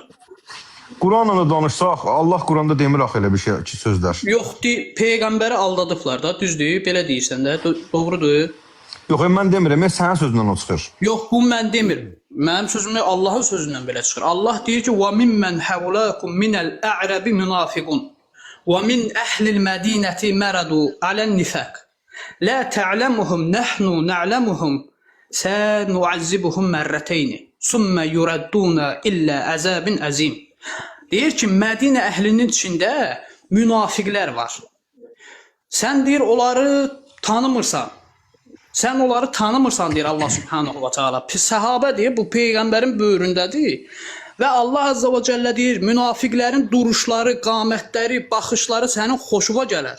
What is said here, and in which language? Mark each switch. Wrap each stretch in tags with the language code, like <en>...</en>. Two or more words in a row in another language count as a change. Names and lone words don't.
<az>Quranla da danışsaq, Allah Quranda demir axı elə bir şey ki, sözlər. Yox, peyğəmbəri aldadıblar da, düzdür, belə deyirsən də, doğrudur. Yox, mən demirəm, sənin sözündən o çıxır. Yox, bu mən demirim. Mənim sözümü Allahın sözündən belə çıxır. Allah deyir ki:</az> <ar>"وممن حولكم من الأعراب منافقون." وَمِنْ أَهْلِ الْمَدِينَةِ مَرَضُوا عَلَى النِّفَاقِ لَا تَعْلَمُهُمْ نَحْنُ نَعْلَمُهُمْ سَنُعَذِّبُهُمْ مَرَّتَيْنِ ثُمَّ يُرَدُّونَ إِلَّا عَذَابٍ عَظِيمٍ.</ar> <az>Deyir ki, Mədinə əhlinin içində münafiqlər var. Sən deyir onları tanımırsan. Sən onları tanımırsan deyir Allah</az> <ar>سبحانه وتعالى.</ar> <az>Səhabə deyir bu peyğəmbərin böyründədir. Və Allah</az> <ar>عز وجل</ar> <az>deyir, münafiqlərin duruşları, qamətləri, baxışları sənin xoşuna gələr.</az>